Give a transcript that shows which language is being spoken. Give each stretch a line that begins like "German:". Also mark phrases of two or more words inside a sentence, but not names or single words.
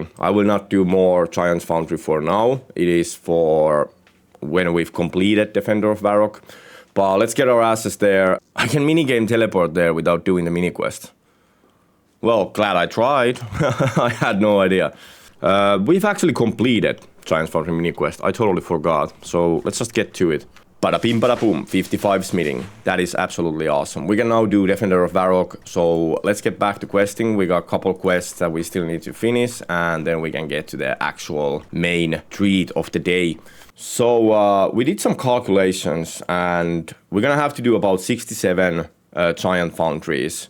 English: I will not do more Giant's Foundry for now. It is for when we've completed Defender of Varrock. But let's get our asses there. I can minigame teleport there without doing the mini quest. Well, glad I tried. I had no idea. We've actually completed Giant's Foundry mini quest. I totally forgot. So let's just get to it. Bada bim bada boom, 55 smithing. That is absolutely awesome. We can now do Defender of Varrock. So let's get back to questing. We got a couple quests that we still need to finish, and then we can get to the actual main treat of the day. So we did some calculations, and we're gonna have to do about 67 giant foundries.